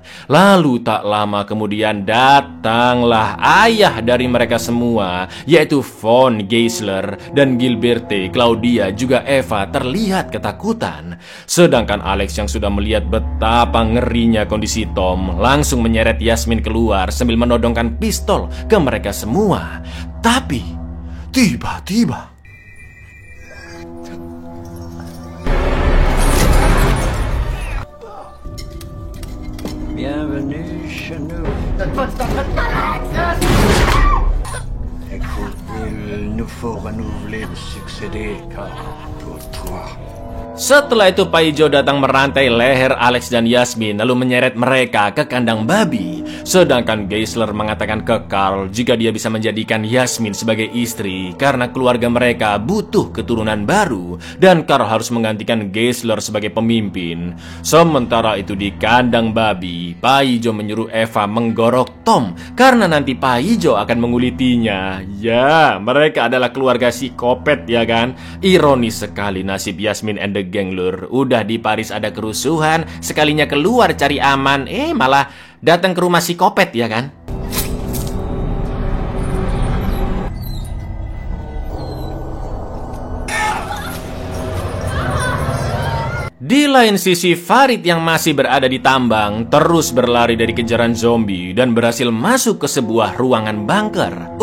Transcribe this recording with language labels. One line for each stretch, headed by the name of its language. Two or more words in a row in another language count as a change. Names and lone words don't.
Indonesian: Lalu tak lama kemudian datanglah ayah dari mereka semua, yaitu Von Geisler dan Gilberte, Claudia juga Eva terlihat ketakutan. Sedangkan Alex yang sudah melihat betapa ngerinya kondisi Tom langsung menyeret Yasmin keluar sambil menodongkan pistol ke mereka semua. Tapi tiba-tiba
French: Bienvenue chez nous. Écoute, il nous faut renouveler le succès des cas pour toi.
Indonesian: Setelah itu Paijo datang merantai leher Alex dan Yasmin lalu menyeret mereka ke kandang babi. Sedangkan Geisler mengatakan ke Carl jika dia bisa menjadikan Yasmin sebagai istri karena keluarga mereka butuh keturunan baru dan Carl harus menggantikan Geisler sebagai pemimpin. Sementara itu di kandang babi, Paijo menyuruh Eva menggorok Tom karena nanti Paijo akan mengulitinya. Ya, mereka adalah keluarga psikopat ya kan? Ironis sekali nasib Yasmin
English: and the geng
Indonesian: lur. Udah di Paris ada kerusuhan, sekalinya keluar cari aman, malah datang ke rumah psikopat ya kan? Di lain sisi, Farid yang masih berada di tambang terus berlari dari kejaran zombie dan berhasil masuk ke sebuah ruangan bunker.